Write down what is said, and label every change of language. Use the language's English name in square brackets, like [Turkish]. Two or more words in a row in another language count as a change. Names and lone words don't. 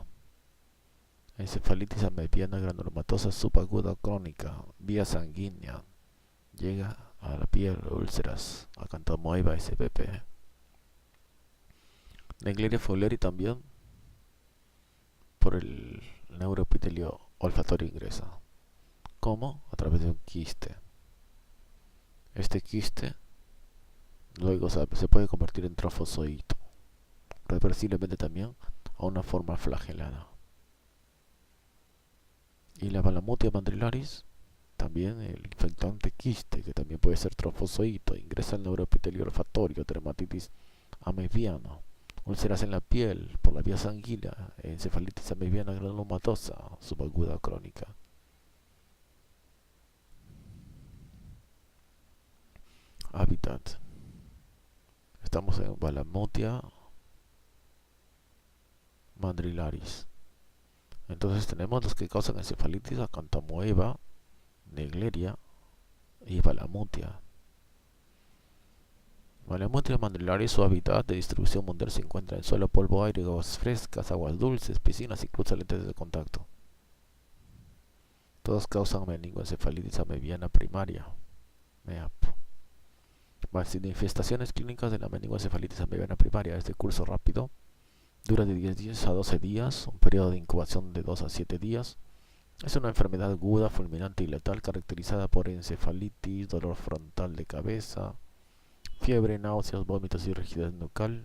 [Spanish] Encefalitis amebiana granulomatosa subaguda crónica, vía sanguínea. Llega a la piel, úlceras, Acanthamoeba spp. Naegleria fowleri también por el neuroepitelio olfatorio ingresa. ¿Cómo? A través de un quiste. Este quiste luego se puede convertir en trofozoito, reversiblemente también a una forma flagelada. Y la Balamutia mandrilaris, también el infectante quiste, que también puede ser trofozoito, ingresa al neuroepitelio olfatorio, dermatitis amebiana, úlceras en la piel por la vía sanguínea, encefalitis amebiana granulomatosa subaguda crónica. Hábitat. Estamos en Balamutia mandrilaris. Entonces tenemos los que causan encefalitis: Acanthamoeba, Naegleria y Balamutia. Malamutria mandrilaris, su hábitat de distribución mundial se encuentra en suelo, polvo, aire, aguas frescas, aguas dulces, piscinas y cruzas lentes de contacto. Todos causan meningoencefalitis amebiana primaria. MEAP. Las manifestaciones clínicas de la meningoencefalitis amebiana primaria es de curso rápido, dura de 10 días a 12 días, un periodo de incubación de 2 a 7 días. Es una enfermedad aguda, fulminante y letal caracterizada por encefalitis, dolor frontal de cabeza, fiebre, náuseas, vómitos y rigidez nucal.